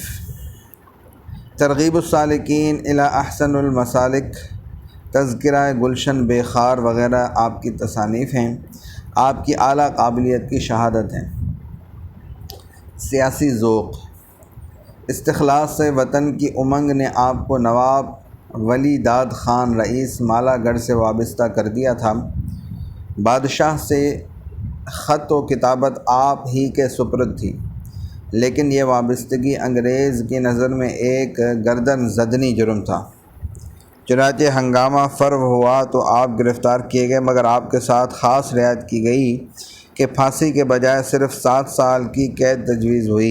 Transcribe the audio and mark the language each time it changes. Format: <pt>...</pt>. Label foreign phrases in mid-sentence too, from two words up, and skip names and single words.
<ur>ترغیب السالکین الی احسن المسالک، تذکرہ گلشن بے خار وغیرہ آپ کی تصانیف ہیں، آپ کی اعلیٰ قابلیت کی شہادت ہیں۔ سیاسی ذوق۔ استخلاص سے وطن کی امنگ نے آپ کو نواب ولی داد خان رئیس مالا گڑھ سے وابستہ کر دیا تھا۔ بادشاہ سے خط و کتابت آپ ہی کے سپرد تھی، لیکن یہ وابستگی انگریز کی نظر میں ایک گردن زدنی جرم تھا۔ چنانچہ ہنگامہ فرو ہوا تو آپ گرفتار کیے گئے، مگر آپ کے ساتھ خاص رعایت کی گئی کہ پھانسی کے بجائے صرف 7 سال کی قید تجویز ہوئی۔</ur>